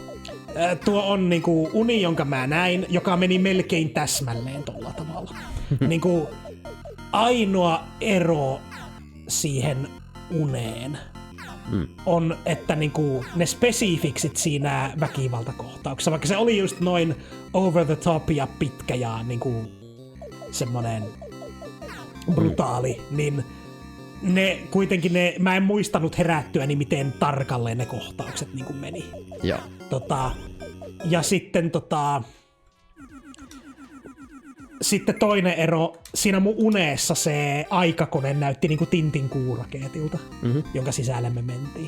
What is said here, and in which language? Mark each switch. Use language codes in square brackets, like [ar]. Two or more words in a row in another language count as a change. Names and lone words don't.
[fi] Tuo on niinku uni, jonka mä näin, joka meni melkein täsmälleen tolla tavalla. Niinku ainoa ero siihen uneen on, että niinku ne spesifiksit siinä väkivaltakohtauksessa, vaikka se oli just noin [en] over the top [fi] ja pitkä ja niinku semmonen brutaali, niin mä en muistanut herättyäni, miten tarkalleen ne kohtaukset niin kuin meni. Joo. Ja sitten sitten toinen ero, siinä mun unessa se aikakone näytti niin kuin Tintin kuurakeetilta, jonka sisälle me mentiin.